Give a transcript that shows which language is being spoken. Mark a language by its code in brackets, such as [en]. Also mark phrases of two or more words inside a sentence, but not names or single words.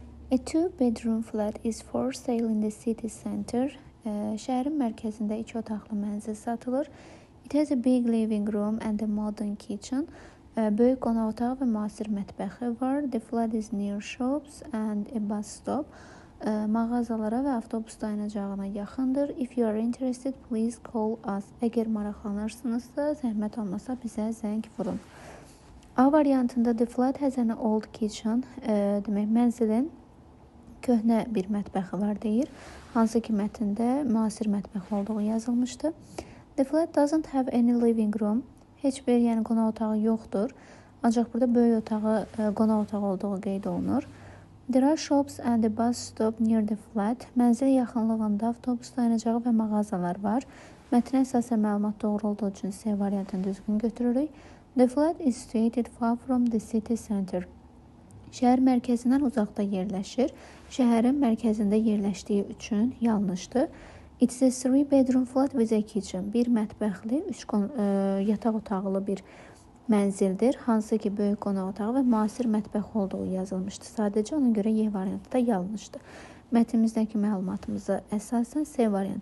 [en] A two-bedroom flat is for sale in the city center. [az] Şəhərin mərkəzində 2 otaqlı mənzil satılır. [en] It has a big living room and a modern kitchen. [az] Böyük qonaq otağı və müasir mətbəxi var. [en] The flat is near shops and a bus stop. [az] Mağazalara və avtobus dayanacağına yaxındır. [en] If you are interested, please call us. [az] Əgər maraqlanırsınızsa, zəhmət olmasa bizə zəng vurun. A variantında [en] the flat has an old kitchen. [az] Demək, mənzilin köhnə bir mətbəxi var deyir. Hansı ki mətndə müasir mətbəx olduğu yazılmışdı. [en] The flat doesn't have any living room. [az] Heç bir qonaq otağı yoxdur. Ancaq burada böyük otağı, qonaq otağı olduğu qeyd olunur. [en] There are shops and a bus stop near the flat. [az] Mənzil yaxınlığında avtobus dayanacağı və mağazalar var. Mətnə əsasən məlumat doğru olduğu üçün C variantını düzgün götürürük. [en] The flat is situated far from the city center. [az] Şəhər mərkəzindən uzaqda yerləşir. Şəhərin mərkəzində yerləşdiyi üçün yanlışdır. [en] It's a three-bedroom flat with a kitchen. [az] Bir mətbəxli, 3 yataq otaqlı bir mənzildir. Hansı ki böyük qonaq otağı və müasir mətbəx olduğu yazılmışdı. Sadəcə ona görə Y variantı da yanlışdır. Mətnimizdəki məlumatımıza əsasən C variantı